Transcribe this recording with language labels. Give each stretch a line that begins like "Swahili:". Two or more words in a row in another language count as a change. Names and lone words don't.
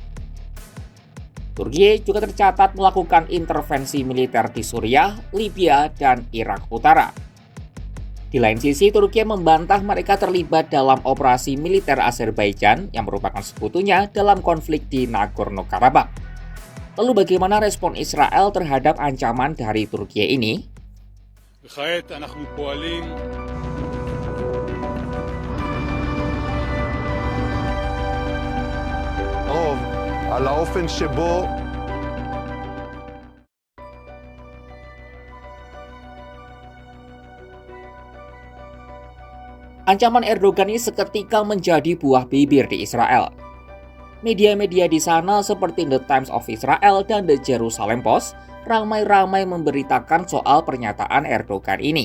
Indonesian: Turki juga tercatat melakukan intervensi militer di Suriah, Libya, dan Irak Utara. Di lain sisi, Turki membantah mereka terlibat dalam operasi militer Azerbaijan yang merupakan sekutunya dalam konflik di Nagorno-Karabakh. Lalu bagaimana respon Israel terhadap ancaman dari Turki ini?
Hebrew: וכעת אנחנו פועלים רוב על האופן שבו
Indonesian: Ancaman Erdogan ini seketika menjadi buah bibir di Israel. Media-media di sana seperti The Times of Israel dan The Jerusalem Post ramai-ramai memberitakan soal pernyataan Erdogan ini.